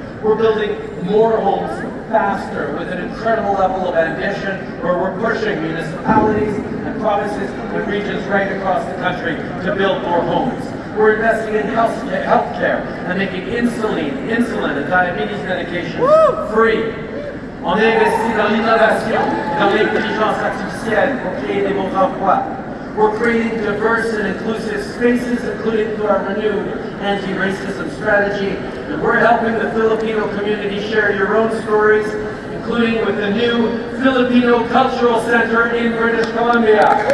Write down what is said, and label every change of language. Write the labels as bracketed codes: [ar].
[en] We're building more homes faster with an incredible level of ambition, where we're pushing municipalities and provinces and regions right across the country to build more homes. We're investing in healthcare and making insulin and diabetes medication free. [fr] On a investi dans l'innovation, dans l'intelligence artificielle pour créer des bons emplois. [en] We're creating diverse and inclusive spaces, including through our renewed anti-racism strategy. And we're helping the Filipino community share your own stories, including with the new Filipino Cultural Center in British Columbia.